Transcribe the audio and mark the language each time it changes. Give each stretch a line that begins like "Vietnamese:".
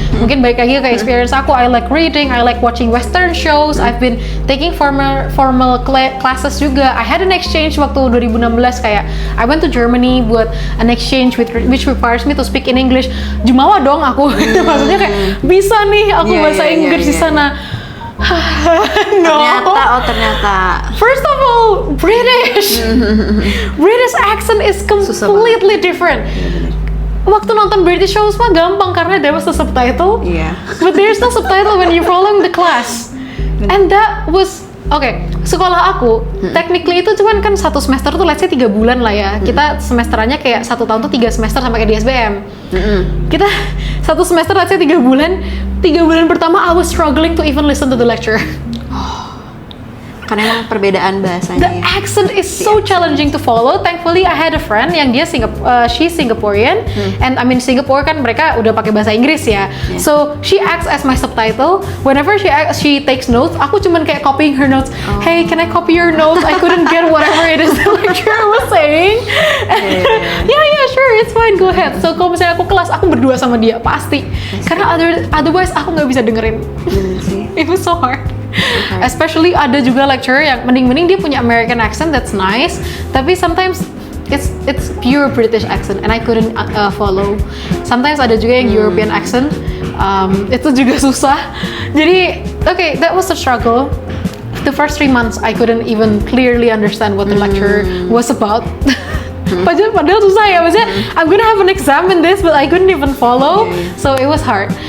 Indonesian: Mungkin balik lagi ke experience aku.
English: I like reading, I like watching Western shows. I've been taking formal classes juga. I had an exchange waktu 2016 kayak I went to Germany buat an exchange which requires me to speak in English.
Indonesian: Jumawa dong aku. Maksudnya kayak bisa nih aku bahasa Inggris di sana.
English: No.
Indonesian: Ternyata.
English: First of all, British accent is completely different.
Indonesian: Waktu nonton
English: British shows
Indonesian: mah gampang karena
English: there was the subtitle. But there's no subtitle when you're following the class. And that was
Indonesian: sekolah aku technically itu cuman kan satu semester tuh let's say 3 bulan lah ya. Kita semesterannya kayak 1 tahun tuh 3 semester sama kayak di SBM. Kita satu semester let's say 3 bulan. 3 bulan pertama
English: I was struggling to even listen to the lecture.
Indonesian: Karena emang perbedaan bahasanya.
English: The accent is so challenging to follow. Thankfully I had a friend yang dia she's Singaporean, and I mean
Indonesian: Singapore kan mereka udah pakai bahasa Inggris ya.
English: So she acts as my subtitle. Whenever she takes notes,
Indonesian: aku cuman kayak
English: copying her notes. Hey, can I copy your notes? I couldn't get whatever it is the lecturer was saying. Yeah, sure, it's fine, go ahead.
Indonesian: So kalau misalnya aku kelas, aku berdua sama dia pasti. Karena otherwise aku nggak bisa dengerin.
English: It was so hard. Especially
Indonesian: ada juga lecturer yang mending dia punya
English: American accent, that's nice.
Indonesian: Tapi
English: sometimes it's pure British accent and I couldn't follow.
Indonesian: Sometimes ada juga yang European accent, itu juga susah.
English: Jadi that was a struggle. The first 3 months I couldn't even clearly understand what the lecture was about.
Indonesian: Padahal susah ya, maksudnya
English: I'm gonna have an exam in this but I couldn't even follow, so it was hard.